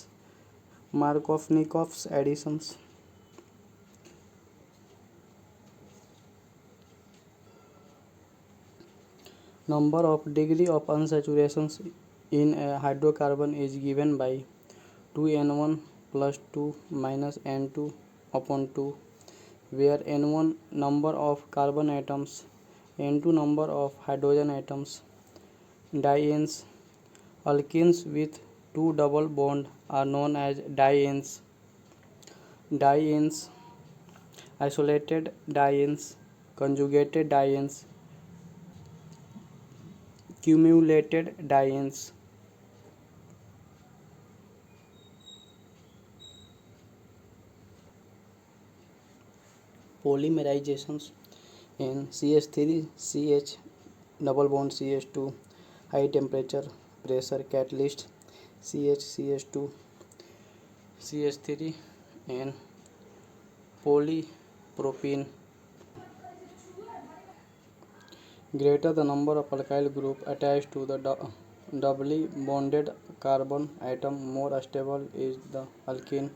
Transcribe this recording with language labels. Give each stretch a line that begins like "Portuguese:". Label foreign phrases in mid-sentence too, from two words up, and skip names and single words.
English: Markovnikov's additions. Number of degree of unsaturations in a hydrocarbon is given by 2N1 plus 2 minus N2 upon 2, where N1 number of carbon atoms, N2 number of hydrogen atoms. Dienes. Alkenes with two double bonds are known as dienes. Dienes. Isolated dienes, conjugated dienes, cumulated dienes. Polymerizations in CH3CH double bond CH2 high temperature pressure catalyst CH2 CH3 and polypropene. Greater the number of alkyl group attached to the doubly bonded carbon atom, more stable is the alkene.